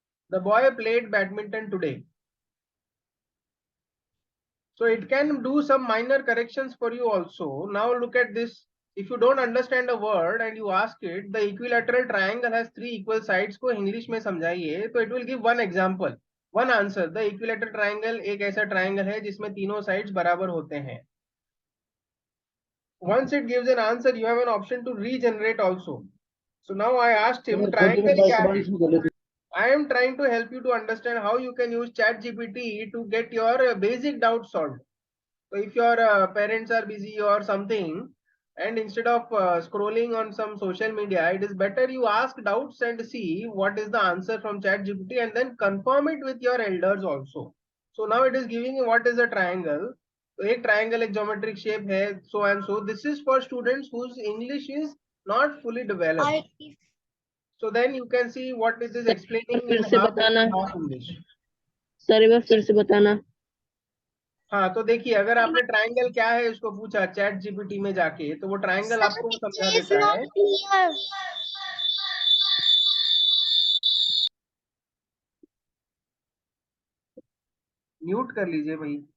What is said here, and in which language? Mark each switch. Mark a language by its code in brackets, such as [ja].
[en] The boy played badminton today. So it can do some minor corrections for you also. Now look at this. If you don't understand a word and you ask it, the equilateral triangle has 3 equal sides [hi] को English में समझाइए, तो [en] it will give one example, one answer. [hi] The equilateral triangle एक ऐसा triangle है जिसमें तीनों sides बराबर होते हैं. [en] Once it gives an answer, you have an option to regenerate also. So now I asked him, triangle [hi] क्या है? [en] I am trying to help you to understand how you can use ChatGPT to get your basic doubts solved. So if your parents are busy or something, and instead of scrolling on some social media, it is better you ask doubts and see what is the answer from ChatGPT and then confirm it with your elders also. So now it is giving you what is a triangle. So [hi] एक triangle एक geometric shape है, [en] so and so. This is for students whose English is not fully developed. So then you can see what it is explaining in half English. [hi] Sir एक बार फिर से बताना. हाँ तो देखिए अगर आपने ट्रायंगल क्या है इसको पूछा चैट जीपीटी में जाके तो वो ट्रायंगल आपको वो समझा देता है. म्यूट कर लीजिए भाई.